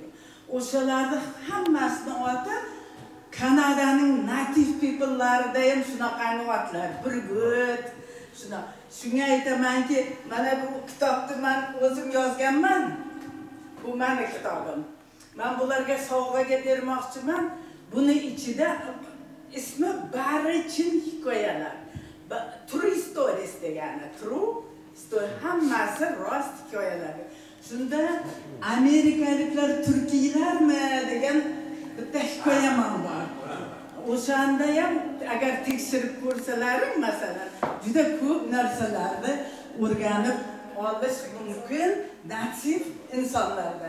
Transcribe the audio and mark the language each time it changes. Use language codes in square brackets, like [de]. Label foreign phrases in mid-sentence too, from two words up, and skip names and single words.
[uz] O'shalarni hammasini oti Kanadaning [en] native people'larida [uz] ham shunaqangi otlar. Burgut, shunga aytamanki, mana bu kitobni men o'zim yozganman. Bu mening kitobim. Men bularga sovg'aga bermoqchiman. Buni ichida ismi bari chin hikoyalar. [en] True stories degani, true story, [uz] hammasi rost hikoyalar. Shunda amerikaliklar turkiylarmi degan bitta hikoya bor. O'shanda ham agar tekshirib ko'rsalaring, masalan, juda ko'p narsalarni o'rganib olish mumkin nativ insonlardan.